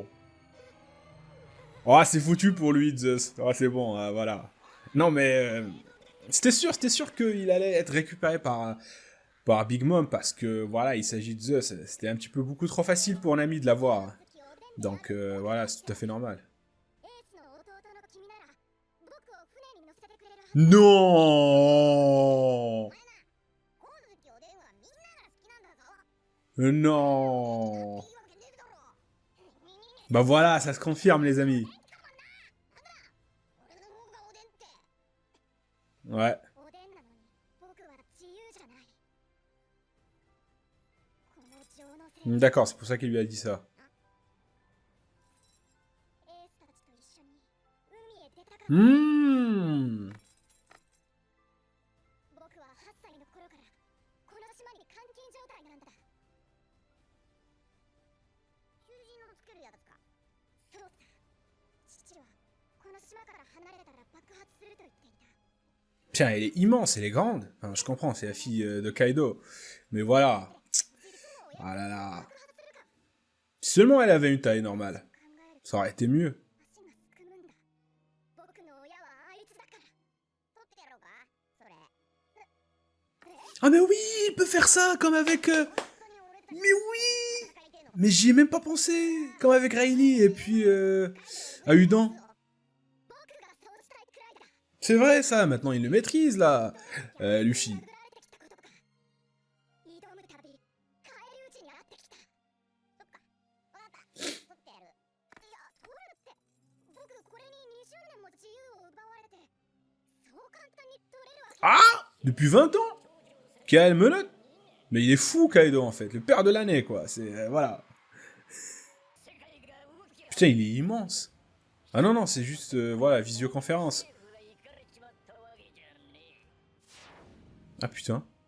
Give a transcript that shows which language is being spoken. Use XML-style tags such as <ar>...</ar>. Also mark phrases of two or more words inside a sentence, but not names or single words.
<fr>Oh, c'est foutu pour lui, Zeus. Oh, c'est bon, voilà. Non, mais c'était sûr qu'il allait être récupéré par Big Mom parce que voilà, il s'agit de Zeus. C'était un petit peu beaucoup trop facile pour Nami de l'avoir. Donc voilà, c'est tout à fait normal.</fr> <ja>エースの弟の君なら僕を船に乗せてくれるはず。</ja> <fr>Non!</fr> <ja>本</ja> <fr>Non. Bah voilà, ça se confirme, les amis. Ouais.</fr> <ja>おでんなのに僕は自由じゃない。この情のせいで</ja> <fr>D'accord, c'est pour ça qu'il lui a dit ça.</fr> <ja>エースたちと一緒に海へ出たかった。僕は8歳の頃からこの島に監禁状態なんだ。囚人の作るやつか。そうさ。父はこの島から離れたら爆発すると言っていた。</ja> <fr>Tiens, elle est immense, elle est grande. Enfin, je comprends, c'est la fille de Kaido. Mais voilà. Ah là là. Si seulement elle avait une taille normale, ça aurait été mieux.</fr> <ja>足がすくむんだ。僕の親はあいつだから。取ってやろうかそれ。</ja> <fr>Ah mais oui, il peut faire ça, comme avec...</fr> <ja>本当に俺たち</ja> <fr>Mais oui.</fr> <ja>戦いてえの</ja> <fr>Mais j'y ai même pas pensé. Comme avec Rayleigh et puis... Ahudan.</fr> <ja>僕がそうしたいくらいだ。</ja> <fr>C'est vrai ça, maintenant il le maîtrise là. Luffy.</fr> <ja>殴られてきたこととか。挑むたび、返り討ちにあってきた。そっか。わかった。取ってやる。いや、取るって。僕これに20年も自由を奪われて、そう簡単に取れるわけ。</ja> <fr>Ah, depuis 20 ans. Quelle menotte. Mais il est fou Kaido en fait, le père de l'année quoi. C'est... voilà. Putain, il est immense. Ah non, non, c'est juste... voilà, visioconférence. Ah putain.</fr>